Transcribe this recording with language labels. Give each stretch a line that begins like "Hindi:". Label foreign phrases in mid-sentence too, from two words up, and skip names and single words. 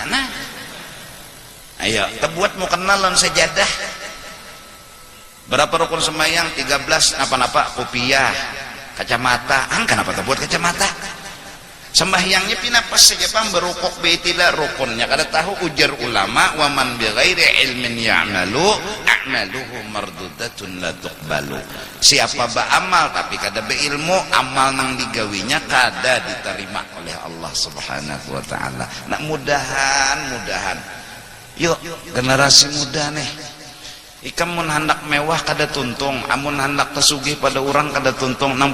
Banjar: nah ayo terbuat mau kenal lawan sejadah berapa rukun sembahyang 13 napa-napa kopiah kacamata kenapa terbuat kacamata sembahyangnya pinapas saja pang berukuk beitilah rukunnya kada tahu ujar ulama
Arabic: ومن بغير علم يعمل أعماله مردودة لا تقبل
Banjar: siapa beramal tapi kada beilmu amal nang digawinya kada diterima oleh Allah
Arabic: سبحانه وتعالى.
Banjar: Nak mudahan yuk generasi muda nih ikam mun hendak mewah kada tuntung amun hendak tersugih pada orang kada tuntung nang